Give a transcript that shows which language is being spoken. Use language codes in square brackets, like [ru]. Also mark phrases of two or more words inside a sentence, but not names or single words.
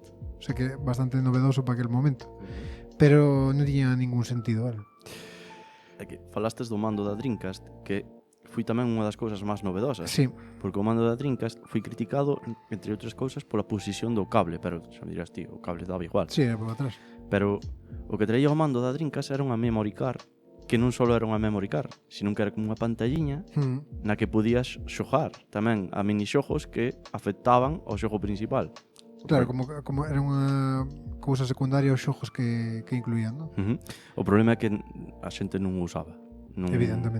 [gl] O sea que bastante novedoso para aquel momento. Pero non tiña ningún sentido, vale? É que falastes do mando da Dreamcast, que foi tamén unha das cousas máis novedosas. Sí. Porque o mando da Dreamcast foi criticado, entre outras cousas, pola posición do cable, pero xa me dirás, tío, o cable daba igual. Sí, era por atrás. Pero o que traía o mando da Dreamcast era unha [en] memory card, [gl] que non só era unha [en] memory card, [gl] sino que era como unha pantalliña na que podías xogar tamén a minixogos que afectaban ao xogo principal. Claro, como era unha cousa secundaria aos xogos que incluían, non? O problema é que a xente non o usaba. Evidentemente.